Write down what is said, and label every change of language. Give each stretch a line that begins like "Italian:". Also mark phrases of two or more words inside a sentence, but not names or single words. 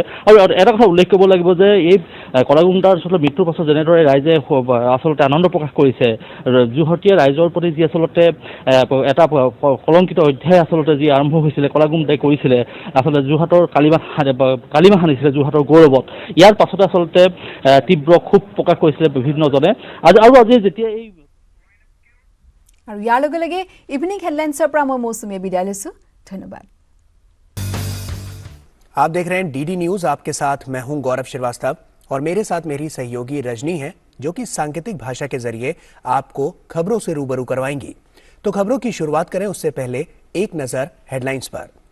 Assamese: আৰু এটা কথা উল্লেখ কৰিব লাগিব যে এই কলাগুণ্ডাৰ আচলতে মৃত্যুৰ পাছত যেনেদৰে ৰাইজে আচলতে আনন্দ প্ৰকাশ কৰিছে, যোৰহাটীয়া ৰাইজৰ প্ৰতি যি আচলতে এটা কলংকিত অধ্যায় আচলতে যি আৰম্ভ হৈছিলে কলাগুণ্ডাই কৰিছিলে, আচলতে যোৰহাটৰ কালিমা সানিছিলে যোৰহাটৰ গৌৰৱত। ইয়াৰ পাছতে আচলতে তীব্ৰ ক্ষোভ প্ৰকাশ কৰিছিলে বিভিন্নজনে। আৰু আজি যেতিয়া এই আৰু ইয়াৰ লগে লগে ইভিনিং হেডলাইন্সৰ পৰা মই মৌচুমীয়ে বিদায় লৈছো। ধন্যবাদ।
Hindi: आप देख रहे हैं डीडी न्यूज, आपके साथ मैं हूं गौरव श्रीवास्तव और मेरे साथ मेरी सहयोगी रजनी है, जो कि सांकेतिक भाषा के जरिए आपको खबरों से रूबरू करवाएंगी। तो खबरों की शुरुआत करें उससे पहले एक नजर हेडलाइंस पर।